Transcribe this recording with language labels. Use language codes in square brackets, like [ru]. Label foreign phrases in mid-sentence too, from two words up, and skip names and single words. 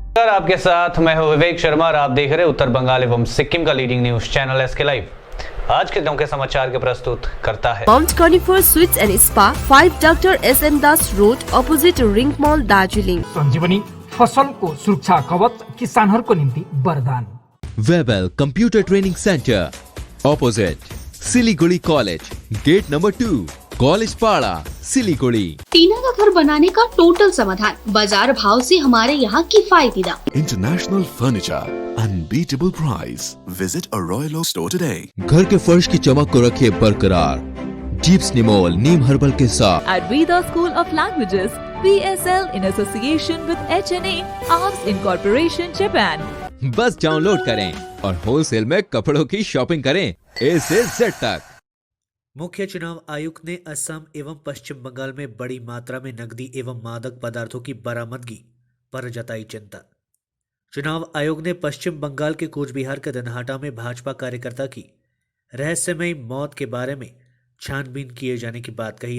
[hi] आपके साथ मैं हूं विवेक शर्मा और आप देख रहे हैं उत्तर बंगाल एवं सिक्किम का [en] leading news channel [hi] एसके लाइव। आज के गांव के समाचार के प्रस्तुत करता है [en] Mount Conifer Sweets and Spa, 5 Doctor SN Das Road, Opposite Ring Mall, दार्जिलिङ। [ne] संजीवनी फसलको सुरक्षा कवच किसानहरूको निम्ति वरदान। [en] Webel Computer Training Centre, Opposite Siliguri College, Gate Number 2, College Para, Siliguri. [hi] टीना का घर बनाने का टोटल समाधान, बाजार भाव से हमारे यहाँ किफायती दाम। [en] International Furniture, Unbeatable Price. Visit a Royal Oak Store today. [hi] घर के फर्श की चमक को रखे बरकरार, जीप्स निमोल नीम हर्बल के साथ। [en] At Veda School of Languages, VSL in association with HNA, Arms Incorporation, Japan. [hi] बस डाउनलोड करें और होलसेल में कपड़ों की शॉपिंग करें A से Z तक। मुख्य चुनाव आयुक्त ने असम एवं पश्चिम बंगाल में बड़ी मात्रा में नकदी एवं मादक पदार्थों की बरामदगी पर जताई चिंता। चुनाव आयोग ने पश्चिम बंगाल के कूचबिहार के दिनहाटा में भाजपा कार्यकर्ता की रहस्यमयी मौत के बारे में छानबीन किए जाने की बात कही।